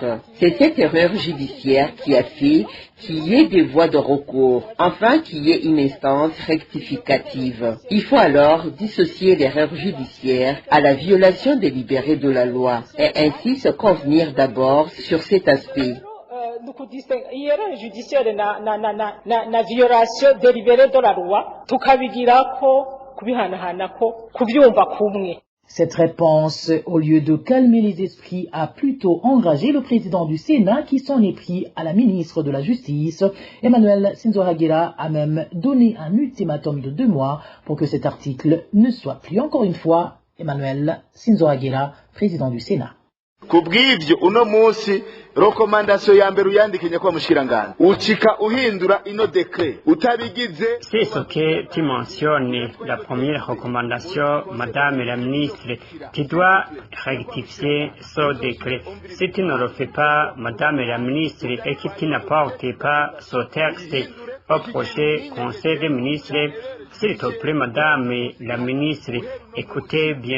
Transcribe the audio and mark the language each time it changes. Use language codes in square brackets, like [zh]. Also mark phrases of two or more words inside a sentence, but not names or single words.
[fr] C'est cette erreur judiciaire qui a fait qu'il y ait des voies de recours, enfin qu'il y ait une instance rectificative. Il faut alors dissocier l'erreur judiciaire à la violation délibérée de la loi et ainsi se convenir d'abord sur cet aspect. Erreur judiciaire na violation délibérée de la loi [rn] tukabigirako kubihanahanako kubyumva kumwe. [fr] Cette réponse, au lieu de calmer les esprits, a plutôt enragé le président du Sénat qui s'en est pris à la ministre de la Justice. Emmanuel Sinzohagera a même donné un ultimatum de 2 mois pour que cet article ne soit plus encore une fois. Emmanuel Sinzohagera, président du Sénat. [rn] Kubw'ibyo uno munsi recommandation ya mbere uyandikanye kwa mushirangana ucika uhindura ino décret utabigize. [fr] C'est ce que tu mentionnes, la première recommandation, Madame la ministre, tu dois rectifier ce décret. Si tu ne le fais pas, Madame la ministre, et que tu n'apportes pas ce texte au prochain Conseil des ministres, s'il te plaît, Madame la ministre, écoutez bien.